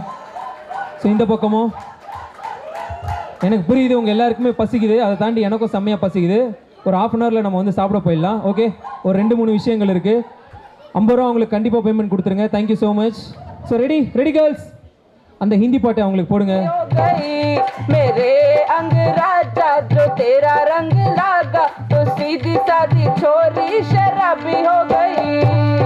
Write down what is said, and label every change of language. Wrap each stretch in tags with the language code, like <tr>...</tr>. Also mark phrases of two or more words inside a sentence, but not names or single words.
<ta>ஸோ இந்த பக்கமும் எனக்கு புரியுது உங்கள் எல்லாருக்குமே பசிக்குது, அதை தாண்டி எனக்கும் செம்மையாக பசிக்குது. ஒரு ½</ta> <en>an hour</en> <ta>நம்ம வந்து சாப்பிட போயிடலாம். ஓகே, ஒரு 2-3 விஷயங்கள் இருக்குது. 50 ரூபா அவங்களுக்கு கண்டிப்பாக பேமெண்ட் கொடுத்துருங்க.</ta> <en>thank you so much.</en> <ta>ஸோ</ta> <en>ready ready girls,</en> <ta>அந்த ஹிந்தி பாட்டை அவங்களுக்கு போடுங்க.</ta> <hi>मेरे अंग राजा जो तेरा रंग लागा तो सीधी सादी छोरी शराबी हो गई.</hi>